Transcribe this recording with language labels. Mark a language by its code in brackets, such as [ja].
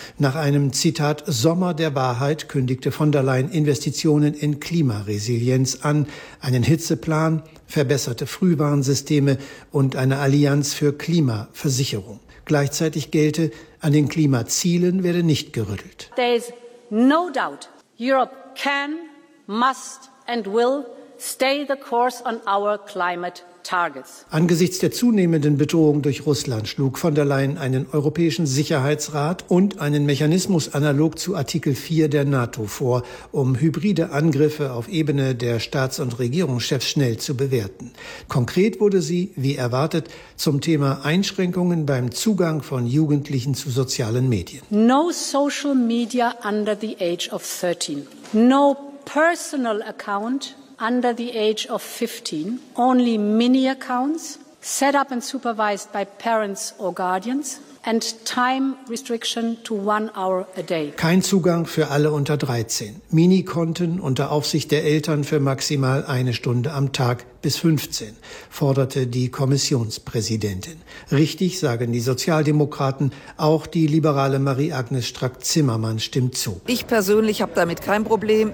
[de] Nach einem, Zitat, Sommer der Wahrheit kündigte von der Leyen Investitionen in Klimaresilienz an, einen Hitzeplan, verbesserte Frühwarnsysteme und eine Allianz für Klimaversicherung. Gleichzeitig gelte, an den Klimazielen werde nicht gerüttelt. [en] There is no doubt, Europe can, must and will stay the course on our climate targets. [de] Angesichts der zunehmenden Bedrohung durch Russland schlug von der Leyen einen europäischen Sicherheitsrat und einen Mechanismus analog zu Artikel 4 der NATO vor, um hybride Angriffe auf Ebene der Staats- und Regierungschefs schnell zu bewerten. Konkret wurde sie, wie erwartet, zum Thema Einschränkungen beim Zugang von Jugendlichen zu sozialen Medien. [en] No social media under the age of 13. No personal account under the age of 15, only mini accounts set up and supervised by parents or guardians and time restriction to 1 hour a day. [de] Kein Zugang für alle unter 13. Mini-Konten unter Aufsicht der Eltern für maximal eine Stunde am Tag bis 15, forderte die Kommissionspräsidentin. Richtig, sagen die Sozialdemokraten, auch die liberale Marie-Agnes Strack-Zimmermann stimmt zu. Ich persönlich habe damit kein Problem.